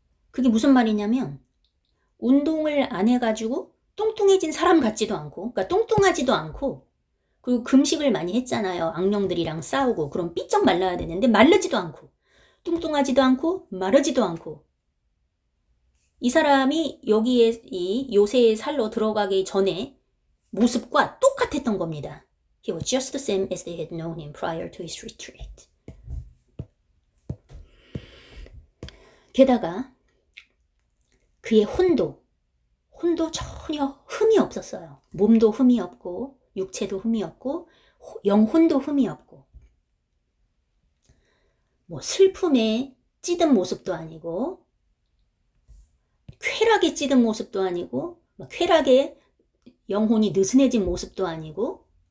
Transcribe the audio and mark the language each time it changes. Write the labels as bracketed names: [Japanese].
[Korean] 그게 무슨 말이냐면 운동을 안 해가지고 뚱뚱해진 사람 같지도 않고, 그러니까 뚱뚱하지도 않고, 그리고 금식을 많이 했잖아요. 악령들이랑 싸우고. 그럼 삐쩍 말라야 되는데 마르지도 않고, 뚱뚱하지도 않고, 마르지도 않고. 이 사람이 여기에 이 요새의 살로 들어가기 전에 모습과 똑같았던 겁니다. [English] He was just the same as they had known him prior to his retreat. [Korean] 게다가 그의 혼도 전혀 흠이 없었어요. 몸도 흠이 없고 육체도 흠이 없고 영혼도 흠이 없고 뭐 슬픔에 찌든 모습도 아니고 쾌락에 찌든 모습도 아니고 쾌락에 영혼이 느슨해진 모습도 아니고